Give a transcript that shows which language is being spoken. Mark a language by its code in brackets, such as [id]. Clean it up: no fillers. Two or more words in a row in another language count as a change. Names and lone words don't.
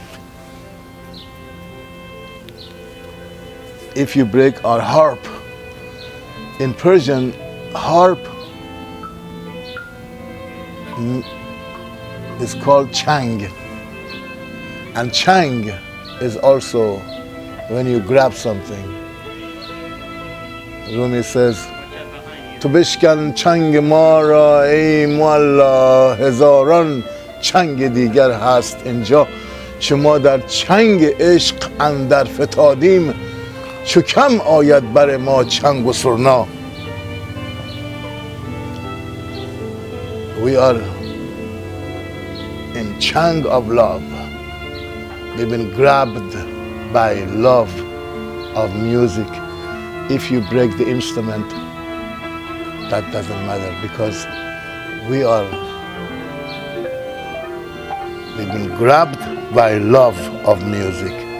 [en] If you break our harp, in Persian, harp is called chang. And chang is also when you grab something. Rumi says, [fa] "تو بشکن چنگ ما را ای معلا هزاران چنگ دیگر هست اینجا چه ما در چنگ عشق اندر فتادیم چو کم آید بر ما چنگ و سرنا." [en] We are in chang of love. We've been grabbed by love of music. If you break the instrument, that doesn't matter, because we've been grabbed by love of music.